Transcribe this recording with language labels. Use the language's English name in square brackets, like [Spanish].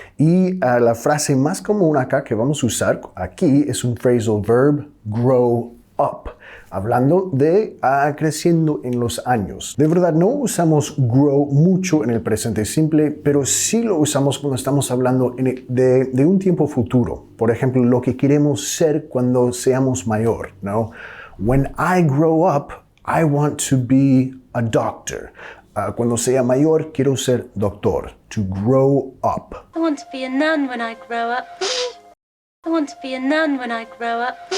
[Spanish] Y la frase más común acá que vamos a usar aquí es un phrasal verb, [English] grow up. [Spanish] Hablando de creciendo en los años. De verdad, no usamos grow mucho en el presente simple, pero sí lo usamos cuando estamos hablando de un tiempo futuro. Por ejemplo, lo que queremos ser cuando seamos mayor, ¿no? [English] When I grow up, I want to be a doctor. [Spanish] Cuando sea mayor, quiero ser doctor. [English] To grow up. I want to be a nun when I grow up. I want to be a nun when I grow up.